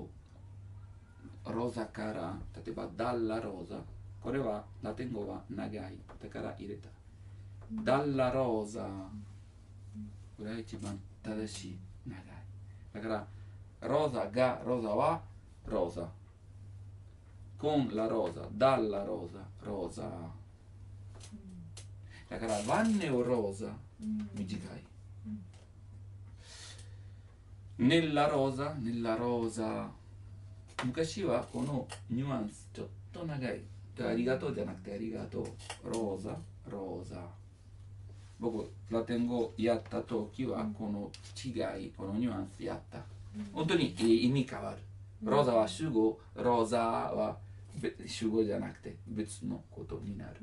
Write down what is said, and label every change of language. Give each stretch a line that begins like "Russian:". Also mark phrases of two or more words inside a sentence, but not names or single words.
Japanese: ローザから例えばダッラローザ。これはラテン語は長い。だから入れた。ダッラローザ。これは一番正しい。長い。だからローザはローザ。
Italian: con la rosa, dalla rosa, rosa。
Japanese: だからバンネオローザ、短い。
Italian: nella rosa。
Japanese: 昔はこのニュアンスちょっと長い。ありがとうじゃなくてありがとう。ローザ。僕ラテン語やった時はこの違い、このニュアンスやった。本当に意味変わる。ローザは主語、ローザは主語じゃなくて別のことになる。